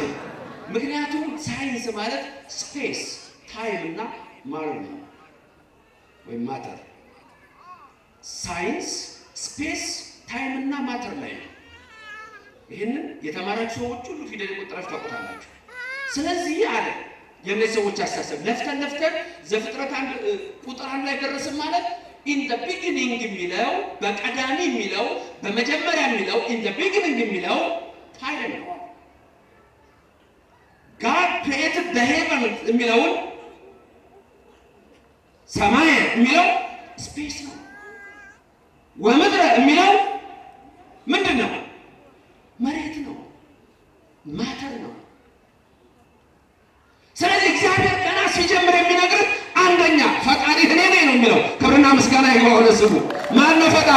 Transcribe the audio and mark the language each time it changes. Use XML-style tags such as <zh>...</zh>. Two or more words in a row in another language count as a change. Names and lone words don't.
<am>ምክንያቱም ሳይንስ ማለት</am> <en>space time</en> <am>እና ማተር ነው ወይም ማተር። ሳይንስ</am> <en>space time</en> <am>እና ማተር ላይ ነው። ይህንን የተማራችሁ ሰዎች ሁሉ ፊደል ቆጥራችሁ ታውቁታላችሁ። ስለዚህ አለ የእነዚህ ሰዎች አስተሳሰብ ለፍተን ዘፍጥረት 1 ቁጥር 1 ላይ ደረስን ማለት</am> <en>in the beginning</en> <am>የሚለው በቀዳሚ የሚለው በመጀመሪያ የሚለው</am> <en>in the beginning</en> <am>የሚለው ታይም ነው።</am> <en>God created the heavens</en> <am>የሚለውን ሰማይ የሚለው ስፔስ ነው። ወምድረ የሚለው ምንድን ነው? መሬት ነው፣ ማተር ነው። ስለዚህ እግዚአብሔር ገና ሲጀምር የሚነግር አንደኛ ፈጣሪ እኔ ነኝ ነው የሚለው። ክብርና ምስጋና ይግባው ለስሙ። ማን ነው ፈጣሪ?</am>